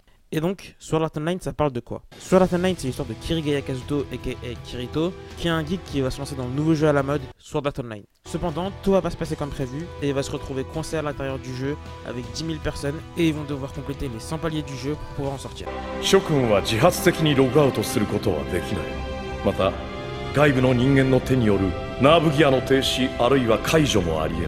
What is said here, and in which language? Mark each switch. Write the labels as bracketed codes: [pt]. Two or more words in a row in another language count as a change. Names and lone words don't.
[fr] Et donc, Sword Art Online, ça parle de quoi? Sword Art Online, c'est l'histoire de Kirigaya Kazuto, aka Kirito, qui est un geek qui va se lancer dans le nouveau jeu à la mode, Sword Art Online. Cependant, tout va pas se passer comme prévu, et il va se retrouver coincé à l'intérieur du jeu avec 10 000 personnes, et ils vont devoir compléter les 100 paliers du jeu pour pouvoir en sortir. [ja] 諸君は自発的にログアウトすることはできない。また、外部の人間の手によるナーブギアの停止あるいは解除もあり得る。